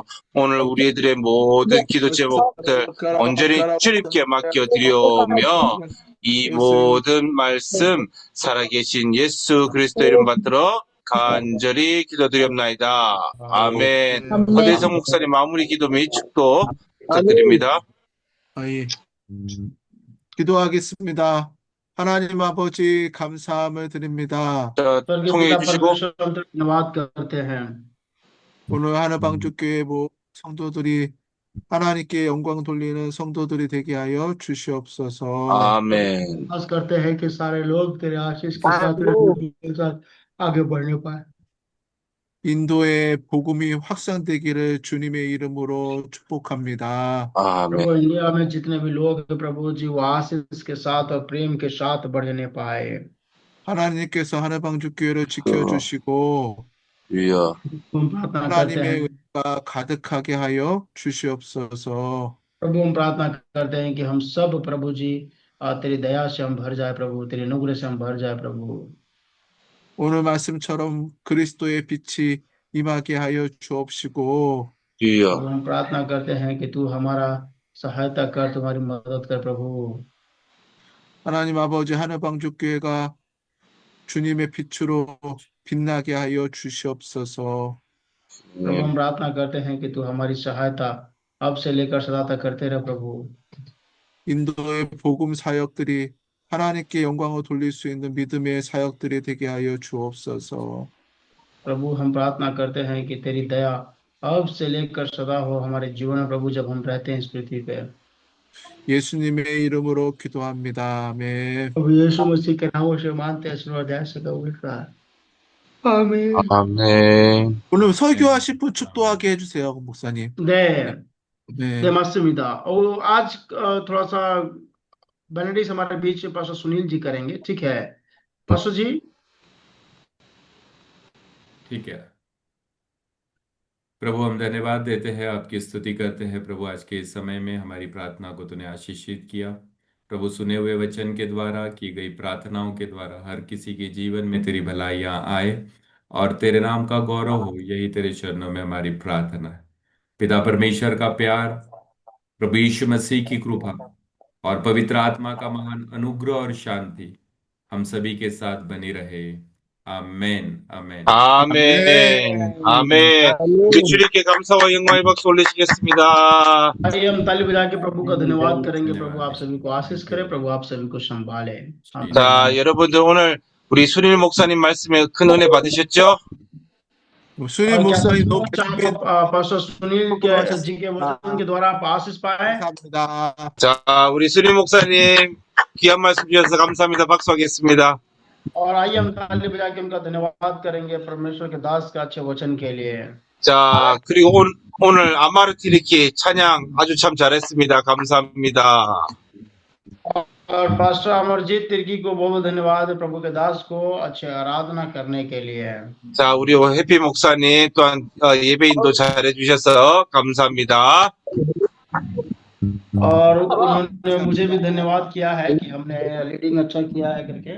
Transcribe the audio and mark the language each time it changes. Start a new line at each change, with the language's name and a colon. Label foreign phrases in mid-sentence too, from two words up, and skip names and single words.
Korean: 오늘 우리들의 모든 기도 제목들 온전히 주님께 맡겨드리오며 이 모든 말씀 살아계신 예수 그리스도 이름 받들어 간절히 기도드리옵나이다. 아멘. 허대성 목사님 마무리 기도 및 축도 부탁드립니다. 예. 기도하겠습니다. 하나님 아버지 감사함을 드립니다. 자, 통해해 주시고
Hindi: धन्यवाद करते हैं।
Korean: 오늘 하늘방주교회 성도들이 하나님께 영광 돌리는 성도들이 되게 하여 주시옵소서. 아멘.
Hindi: आस करते हैं कि सारे लोग तेरे आशीष के साथ तेरे प्रेम के साथ आगे बढ़ने पाए।
Korean: 인도의 복음이 확산되기를 주님의 이름으로 축복합니다. 아멘.
Hindi: प्रभु इंडिया में जितने भी लोग हैं प्रभु जी, वो आशीष के साथ और प्रेम के साथ बढ़ने पाए।
Korean: 하나님께서 하늘방주교회를 지켜주시고 주여.
Hindi: हम प्रार्थना करते
Korean: 하나님의
Hindi: हैं
Korean: 은혜가 가득하게 하여 주시옵소서.
Hindi: प्रभु हम प्रार्थना करते हैं कि हम सब प्रभु जी तेरी दया से हम भर जाए प्रभु, तेरे अनुग्रह से हम भर जाए प्रभु।
Korean: 오늘 말씀처럼 그리스도의 빛이 임하게 하여 주옵시고 주여.
Hindi: प्रभु हम प्रार्थना करते हैं कि तू हमारा सहायता कर, तुम्हारी मदद कर प्रभु।
Korean: 하나님 아버지 하늘방주교회가 주님의 빛으로 빛나게 하여 주시옵소서.
Hindi: प्रभु हम प्रार्थना करते हैं कि तू हमारी सहायता अब से लेकर सदा तक करते रह प्रभु।
Korean: 인도의 복음 사역들이 하나님께 영광을 돌릴 수 있는 믿음의 사역들이 되게 하여 주옵소서.
Hindi: प्रभु हम प्रार्थना करते हैं कि तेरी दया अब से लेकर सदा हो हमारे जीवन में प्रभु, जब हम रहते हैं इस पृथ्वी पे।
Korean: 예수님의 이름으로 기도합니다. 아멘.
Hindi: प्रभु यीशु मसीह के नामों से मानते हैं, सुनवाध्याय से आमीन।
Korean: 아멘. 오늘 설교하실 분 축도하게 해주세요, 목사님. 네, 네. 네 맞습니다।
Hindi: और आज थोड़ा सा बेनेडिक्ट हमारे बीच में पास्टर सुनील जी करेंगे, ठीक है पास्टर जी? ठीक है प्रभु, हम धन्यवाद देते हैं, आपकी स्तुति करते हैं प्रभु। आज के इस समय में हमारी प्रार्थना को तूने आशीषित किया प्रभु। सुने हुए वचन के द्वारा, की गई प्रार्थनाओं के द्वारा हर किसी के जीवन में तेरी भलाइयाँ आए और तेरे नाम का गौरव हो, यही तेरे चरणों में हमारी प्रार्थना है। पिता परमेश्वर का प्यार, प्रभु यीशु मसीह की कृपा और पवित्र आत्मा का महान अनुग्रह और शांति हम सभी के साथ बनी रहे। आमेन आमेन।
Korean: 아멘. 아멘. 우리 주님께 감사와 영광의 박수 올리시겠습니다.
Hindi: आइए हम ताली बजा के प्रभु का धन्यवाद करेंगे। प्रभु आप सभी को आशीष करे, प्रभु आप सभी को संभाले। आमीन।
Korean: 자, 여러분들 오늘 우리 순일 목사님 말씀에 큰 은혜 받으셨죠? 수님
Hindi: और क्या
Korean: 목사님 너무
Hindi: सच आप पास्टर सुनील के जी के वचन के द्वारा आप आशीष पाए?
Korean: 감사합니다. 자, 우리 순일 목사님 귀한 말씀 주셔서 감사합니다. 박수하겠습니다.
Hindi: और आइए हम ताली बजा के उनका धन्यवाद करेंगे परमेश्वर के दास का अच्छे वचन के लिए।
Korean: 자, 그리고 오늘 아마르티리키 찬양 아주 참 잘했습니다. 감사합니다.
Hindi: और पास्टर अमरजीत तिर्की को बहुत धन्यवाद है, प्रभु के दास को अच्छे आराधना करने के लिए।
Korean: 자, 우리 해피 목사님 또한 예배 인도 잘해 주셔서 감사합니다.
Hindi: और उन्होंने मुझे भी धन्यवाद किया है कि हमने लीडिंग अच्छा किया है करके।